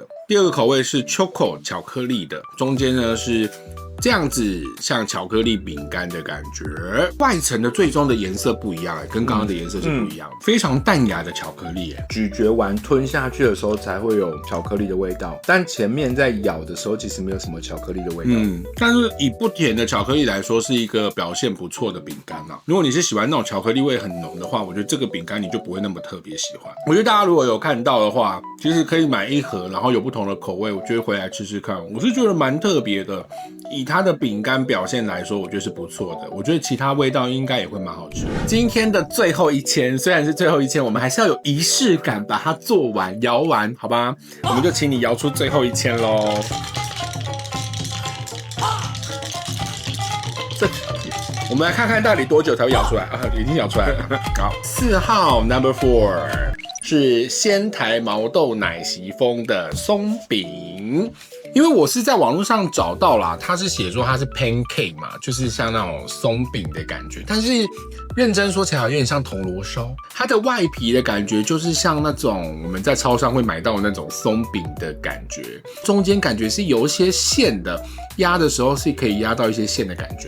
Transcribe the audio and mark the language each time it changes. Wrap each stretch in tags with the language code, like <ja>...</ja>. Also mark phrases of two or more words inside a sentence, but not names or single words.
<zh>第2個口味是 Choco 巧克力的，中間呢是這樣子像巧克力餅乾的感覺，外層的最終的顏色不一樣，跟剛剛的顏色是不一樣，非常淡雅的巧克力，咀嚼完吞下去的時候才會有巧克力的味道，但前面在咬的時候其實沒有什麼巧克力的味道。但是以不甜的巧克力來說，是一個表現不錯的餅乾啊。如果你是喜歡那種巧克力味很濃的話，我覺得這個餅乾你就不會那麼特別喜歡。我覺得大家如果有看到的話，其實可以買1盒，然後有不同的口味，我覺得回來吃吃看，我是覺得蠻特別的。以它的餅乾表現來說，我覺得是不錯的。我覺得其他味道應該也會蠻好吃的。今天的最後一籤，雖然是最後一籤，我們還是要有儀式感，把它做完、搖完，好吧？我們就請你搖出最後一籤嘍。我們來看看到底多久才會搖出來啊？已經搖出來了。好，4號 Number 4 是仙台毛豆奶昔風的鬆餅。因為我是在網絡上找到啦，它是寫說它是 pancake 嘛，就是像那種鬆餅的感覺。但是認真說起來，有點像銅鑼燒。它的外皮的感覺就是像那種我們在超商會買到的那種鬆餅的感覺，中間感覺是有一些餡的，壓的時候是可以壓到一些餡的感覺。</zh>